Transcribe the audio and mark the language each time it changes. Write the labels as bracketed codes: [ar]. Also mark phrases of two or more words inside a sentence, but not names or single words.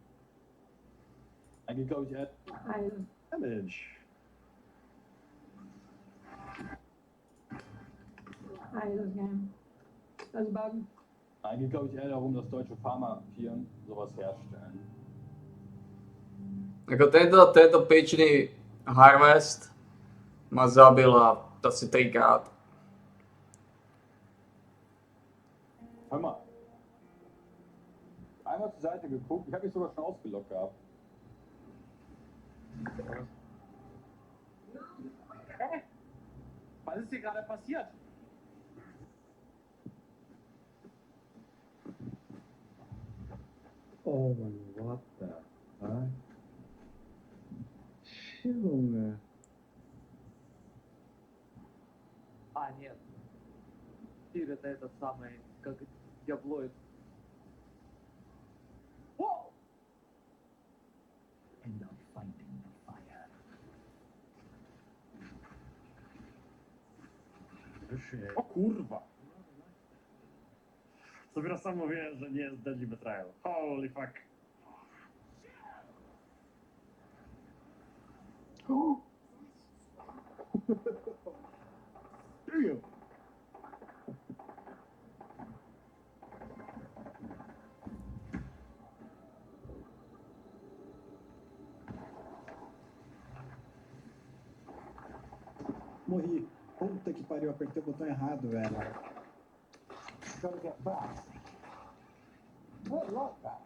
[de] Eigentlich glaube ich eher. [en] Damage. [de] Eigentlich glaube ich eher darum, dass deutsche Pharmafirmen sowas herstellen. [sk] Ako tento pičný Harvest ma zabila asi 3-krát. [de] Hör mal. Einmal zur Seite geguckt, ich habe mich sogar schon ausgelockt gehabt. Was ist hier gerade passiert? Oh man, [en] what the fuck? [de] Junge. [ru] А, нет. Тир это этот самый, как диаблоид. Воу! [en] End up fighting the fire. [pl] O kurwa! Dopiero sam mówiłem, że nie jest Deadly Betrayal. [en] Holy fuck. Damn. [pt] Morri. Puta que pariu, apertei o botão errado, velho. [en] Gotta get back. Oh, like that.